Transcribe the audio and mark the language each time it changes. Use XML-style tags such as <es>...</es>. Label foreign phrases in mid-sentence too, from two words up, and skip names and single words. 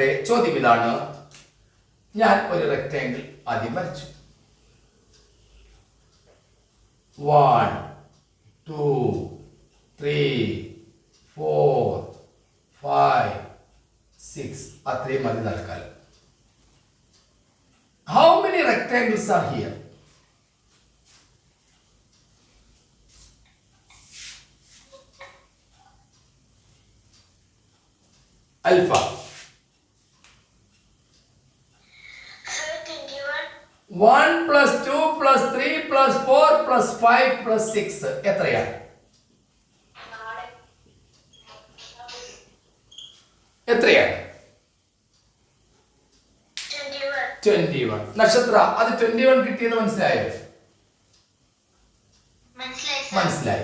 <ml>ചോദ്യം ഇതാണ്. ഞാൻ ഒരു റെക്ടാങ്കിൾ ആദ്യം വരച്ചു. 1, 2, 3, 4, 5, 6 അത്രയും മതി തൽക്കാലം.</ml> <en>How many rectangles are here? Alpha.</en> <ml>1 plus 2 plus 3 plus 4 plus 5 plus 6 എത്രയാണ്? എത്രയാണ്? 21. നക്ഷത്ര അത് 21 കിട്ടിയത് മനസ്സിലായോ? മനസ്സിലായി.</ml>